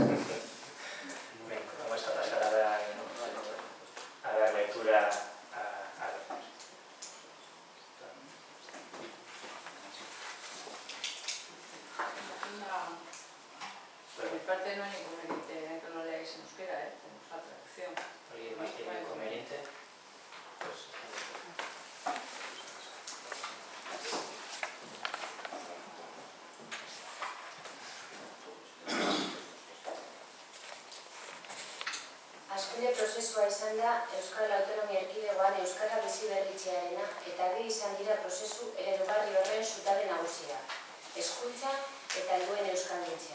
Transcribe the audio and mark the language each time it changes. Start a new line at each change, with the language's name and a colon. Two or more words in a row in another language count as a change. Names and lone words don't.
Spanish: Vamos a pasar a dar lectura a los dos. Por mi parte no hay inconveniente que lo leáis en euskera, tenemos la traducción. ¿Alguien más tiene inconveniente? Pues,
Basque: Hazkunde prozesua izan da Euskal Autonomia Erkidegoan euskara biziberritzearena eta bi izan dira prozesu eredugarri horren zutabe nagusia, hezkuntza eta helduen euskalduntzea.